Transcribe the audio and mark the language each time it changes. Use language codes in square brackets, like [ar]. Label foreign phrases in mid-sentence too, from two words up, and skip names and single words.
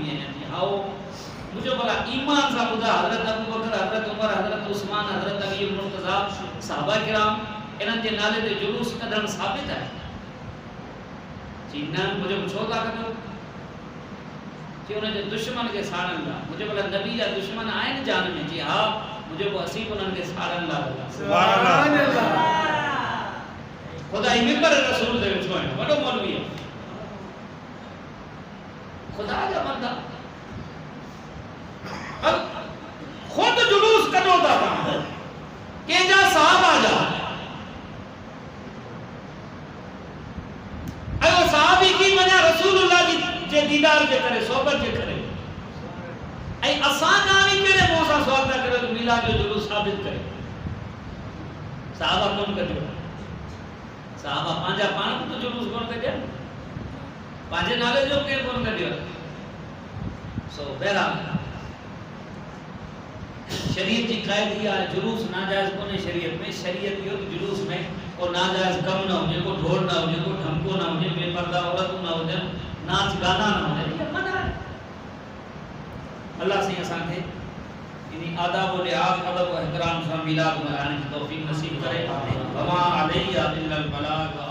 [sd] आहियां हाओ मुझे भला ईमान सा ॿुधा हज़रत अबू बकर हज़रत उमर हज़रत उस्मान हज़रत अली मुर्तज़ा सहाबा किराम इन्हनि जे नाले ते जुलूस कढण साबित आहे जी न मुझे छो था कढो जी उनजे दुश्मन खे साड़ण लाइ मुझे भला नबी जा दुश्मन आहिनि जान में जी हा मुझे को असीं उन्हनि खे साड़ण लाइ [ar] سبحان الله [sd] खुदा ई मिंबर रसूल ते वेठो आहे वॾो मौलवी आहे खुदा जा बंदा अब खुद जुलूस कढो था कंहिंजा सहाबा जा अयो सहाबी की वञा रसूलुल्लाह जी जे दीदार जे करे सोबत जे करे ऐं असां जानी कहिड़े मुंहं सां सुवाल था करियो त मिलाद जो जुलूस साबित करे सहाबा कोन कढियो सहाबा पंहिंजा पाण बि त जुलूस कोन कढिया पंहिंजे नाले जो केरु कोन कढियो सो बहरहाल शरीयत की कायदी है जुलूस नाजायज कोने शरीयत यो जुलूस में को नाजायज कम ना हो को ढोल ना हो को ढमको ना हो बेपर्दा औरत ना हो नाच गाना ना हो ये मना है अल्लाह से असा के इनी आदाब व लिहाज अदब व इहतराम सा मिलाद मनाने की तौफीक नसीब करे [ar] وما علينا إلا البلاغ